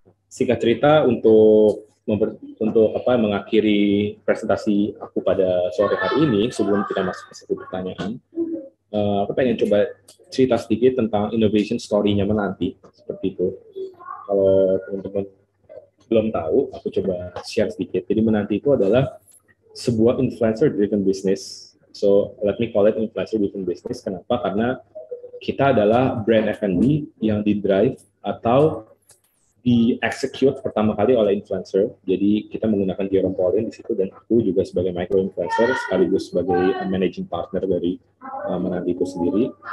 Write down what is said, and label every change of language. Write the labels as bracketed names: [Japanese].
[Indonesian] Singkat cerita, untuk mengakhiri presentasi aku pada sore hari ini, sebelum kita masuk ke satu pertanyaan, aku pengen coba cerita sedikit tentang innovation story-nya Menanti, seperti itu. Kalau teman-teman belum tahu, aku coba share sedikit. Jadi Menanti itu adalah sebuah influencer-driven business. [English] So, let me call it influencer-driven business. [Indonesian] Kenapa? Karena kita adalah brand F&B yang di-drive atau di-execute pertama kali oleh influencer. Jadi kita menggunakan Jerome Pauline di situ, dan aku juga sebagai micro-influencer sekaligus sebagai managing partner dari Menanti itu sendiri.